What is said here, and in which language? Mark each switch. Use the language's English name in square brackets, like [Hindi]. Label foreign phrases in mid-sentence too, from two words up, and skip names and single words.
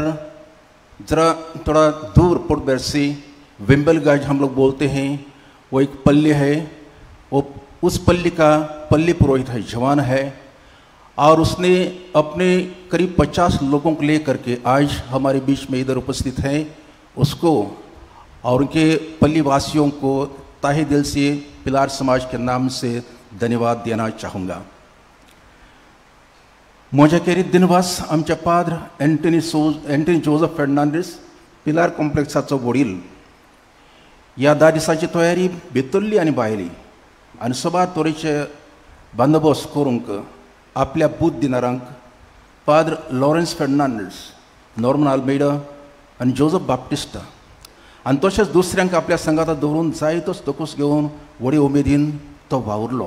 [Hindi] ज़रा थोड़ा दूर पोर्ट बेर से विम्बलगंज हम लोग बोलते हैं, वो एक पल्ली है, वो उस पल्ली का पल्ली पुरोहित है, जवान है और उसने अपने करीब 50 लोगों को लेकर के आज हमारे बीच में इधर उपस्थित हैं. उसको और उनके पल्ली वासियों को ताहे दिल से पिलार समाज के नाम से धन्यवाद देना चाहूँगा. [Konkani] म्हज्या केरीत दिनवास आमचे पाद्र एंटनी जोसेफ फर्नांडीस पिलार कॉम्प्लेक्साचो वडील. ह्या 10 दिसांची तयारी भितरली आनी भायली आनी सबार तरेचे बंदोबस्त करूंक आपल्या बूथ दिनारांक पाद्र लॉरेन्स फर्नांडीस, नॉर्मन आल्मेडा आनी जोसेफ बाप्टिस्टा आनी तशेंच दुसऱ्यांक आपल्या संगात दवरून जायतोच तोकूस घेवन व्हडी उमेदीन तो वावुरलो.